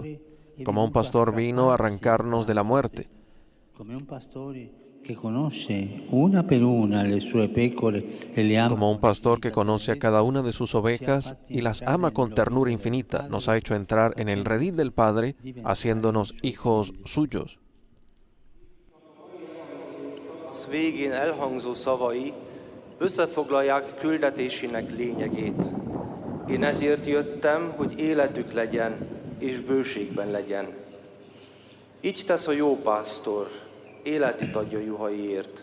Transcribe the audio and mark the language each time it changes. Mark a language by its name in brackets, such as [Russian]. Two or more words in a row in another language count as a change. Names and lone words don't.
[Spanish] Como un pastor vino a arrancarnos de la muerte. Como un pastor que conoce a cada una de sus ovejas y las ama con ternura infinita, nos ha hecho entrar en el redil del Padre, haciéndonos hijos suyos. [Hungarian] Végén elhangzó szavai összefoglalják küldetésének lényegét. Én ezért jöttem, hogy életük legyen, és bőségben legyen. Így tesz a jó pásztor, életét adja juhaiért.